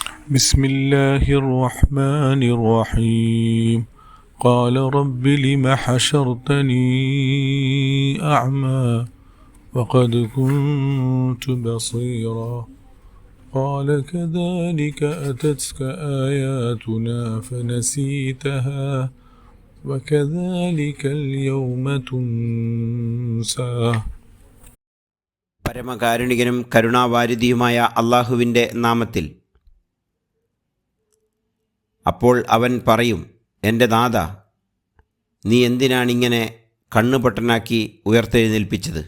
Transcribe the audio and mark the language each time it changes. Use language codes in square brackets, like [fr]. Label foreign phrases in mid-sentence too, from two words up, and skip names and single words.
[ar] بسم الله الرحمن الرحيم قال رب لم حشرتني أعمى وقد كنت بصيرا قال كذلك أتتك آياتنا فنسيتها وكذلك اليوم تنسى. [ml] പരമകാരുണികനും കരുണാവാരിധിയുമായ അള്ളാഹുവിൻ്റെ നാമത്തിൽ. അപ്പോൾ അവൻ പറയും, എൻ്റെ നാഥാ, നീ എന്തിനാണിങ്ങനെ കണ്ണുപൊട്ടനാക്കി ഉയർത്തെഴുന്നേൽപ്പിച്ചത്?